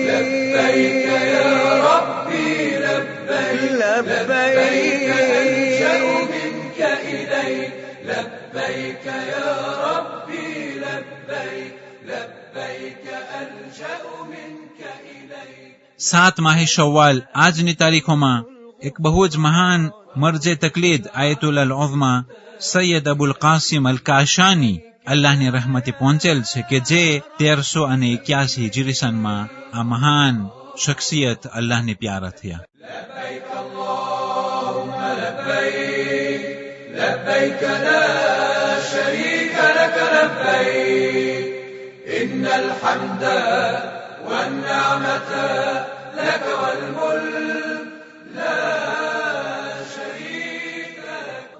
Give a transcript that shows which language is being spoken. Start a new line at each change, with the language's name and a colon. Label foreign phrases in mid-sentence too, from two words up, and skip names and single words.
Arabic: لبيك يا ربي لبيك ألجأ منك إليك لبيك يا ربي لبيك ألجأ منك إليك.
Gujarati: 7 માહે શવ્વાલ આજની તારીખોમાં એક બહુ જ મહાન મરજે તકલીદ આયતુલ ઉઝમા સૈયદ અબુલ કાસિમ અલ કાશાની અલ્લાહની રહમતે પહોંચેલ છે કે જે 1381 હિજરી સનમાં આ મહાન શખ્સિયત અલ્લાહને પ્યારા થયા.
Arabic: لبيك اللهم لبيك لبيك لا شريك لك لبيك إن الحمد والنعمة لك والملك لا شريك لك.